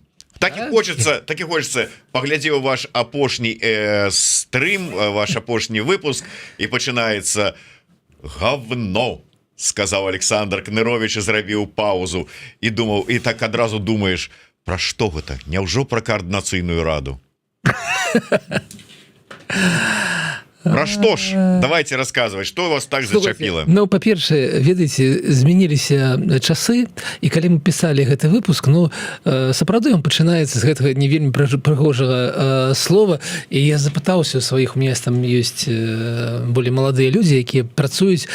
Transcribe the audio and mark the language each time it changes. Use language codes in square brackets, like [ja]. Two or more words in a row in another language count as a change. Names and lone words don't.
[be] Так і хочется паглядзеў ваш апошні стрим, ваш апошні выпуск, і пачынаецца говно, сказаў Александр Кнырович і зрабіў паузу і думаў, і так адразу думаеш, пра што гэта? Няўжо пра координацыйную раду? [ru] Про что ж? Давайте рассказывать, что вас так зачапіло. [be] Ну, па-першае, ведаеце, змяніліся часы, і калі мы пісалі гэты выпуск, ну, сапраўды ён пачынаецца з гэтага не вельмі прыгожага слова, і я запытаўся у сваіх, [ru] у меня [be] там ёсць болей маладыя людзі, якія працуюць.